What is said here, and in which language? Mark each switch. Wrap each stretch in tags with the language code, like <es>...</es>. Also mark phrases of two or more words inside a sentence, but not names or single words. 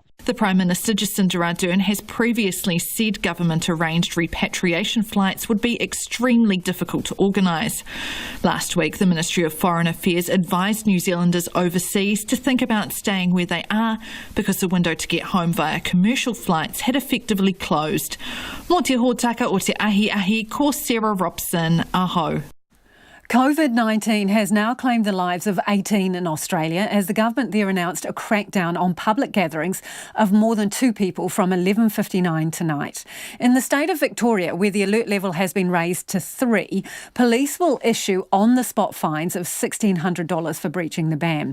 <en>The Prime Minister Jacinda Ardern has previously said government-arranged repatriation flights would be extremely difficult to organise. Last week, the Ministry of Foreign Affairs advised New Zealanders overseas to think about staying where they are because the window to get home via commercial flights had effectively closed.</en> <mi>Mō te hōtaka o te ahi, ko Sarah Robson, aho.</mi> <en>COVID-19 has now claimed the lives of 18 in Australia as the government there announced a crackdown on public gatherings of more than 2 people from 11:59 tonight. In the state of Victoria, where the alert level has been raised to 3, police will issue on-the-spot fines of $1,600 for breaching the ban.</en>